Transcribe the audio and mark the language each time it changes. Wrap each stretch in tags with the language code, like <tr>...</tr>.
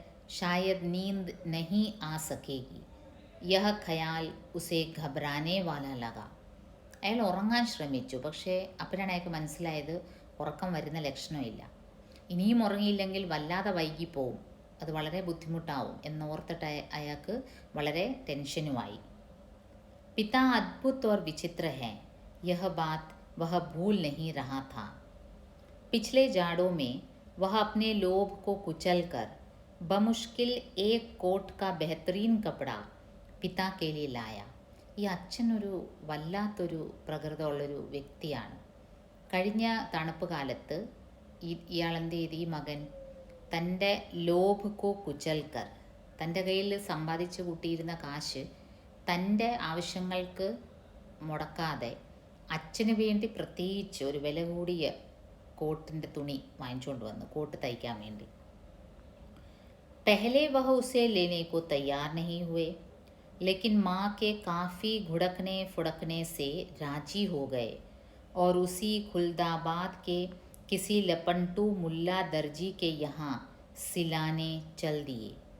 <hi>शायद नींद नहीं आ सकेगी. यह ख्याल उसे घबराने वाला लगा.</hi> <ml>അയാൾ ഉറങ്ങാൻ ശ്രമിച്ചു. പക്ഷേ അപ്പോഴാണ് അയാൾക്ക് മനസ്സിലായത് ഉറക്കം വരുന്ന ലക്ഷണമില്ല. ഇനിയും ഉറങ്ങിയില്ലെങ്കിൽ വല്ലാതെ വൈകിപ്പോവും, അത് വളരെ ബുദ്ധിമുട്ടാവും എന്നോർത്തിട്ട് അയാൾക്ക് വളരെ ടെൻഷനുമായി.</ml> <hi>पिता अद्भुत और विचित्र है, यह बात वह भूल नहीं रहा था. पिछले जाड़ों में वह अपने लोभ को कुचलकर बमुश्किल एक कोट का बेहतरीन कपड़ा पिता के लिए लाया.</hi> <ml>ഈ അച്ഛനൊരു വല്ലാത്തൊരു പ്രകൃതമുള്ളൊരു വ്യക്തിയാണ്. കഴിഞ്ഞ തണുപ്പ് കാലത്ത് ഇയാളെന്ത് ചെയ്ത്, ഈ മകൻ തൻ്റെ</ml> <hi>ലോഭ് കോ കുചൽക്കർ,</hi> <ml>തൻ്റെ കയ്യിൽ സമ്പാദിച്ചു കൂട്ടിയിരുന്ന കാശ് തൻ്റെ ആവശ്യങ്ങൾക്ക് മുടക്കാതെ അച്ഛന് വേണ്ടി പ്രത്യേകിച്ച് ഒരു വില കൂടിയ കോട്ടിൻ്റെ തുണി വാങ്ങിച്ചുകൊണ്ട് വന്നു, കോട്ട് തയ്ക്കാൻ വേണ്ടി.</ml> <hi>पहले वह उसे लेने को तैयार नहीं हुए, लेकिन माँ के काफ़ी घुड़कने फुड़कने से राजी हो गए और उसी खुलदाबाद के किसी लपंटू मुल्ला दर्जी के यहाँ सिलाने चल दिए.</hi>